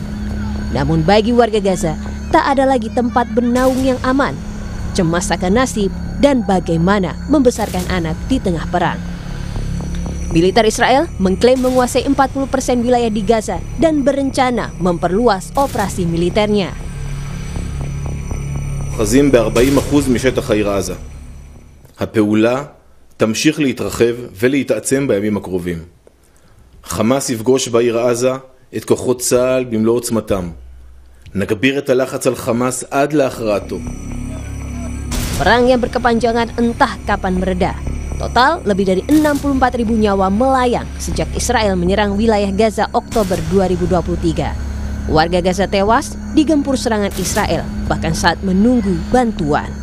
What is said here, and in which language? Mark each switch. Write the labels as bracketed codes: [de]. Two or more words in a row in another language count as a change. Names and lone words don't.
[id] Namun bagi warga Gaza, tak ada lagi tempat bernaung yang aman. Cemas akan nasib dan bagaimana membesarkan anak di tengah perang. Militer Israel mengklaim menguasai 40% wilayah di Gaza dan berencana memperluas operasi militernya. [he] אוחזים ב-40% משטח העיר עזה. הפעולה תמשיך להתרחב ולהתעצם בימים הקרובים. חמאס יפגוש בעיר עזה את כוחות צה"ל במלוא עוצמתם. נגביר את הלחץ על חמאס עד להכרעתו. [id] Perang yang berkepanjangan entah kapan mereda. Total lebih dari 64.000 nyawa melayang sejak Israel menyerang wilayah Gaza Oktober 2023. Warga Gaza tewas digempur serangan Israel bahkan saat menunggu bantuan.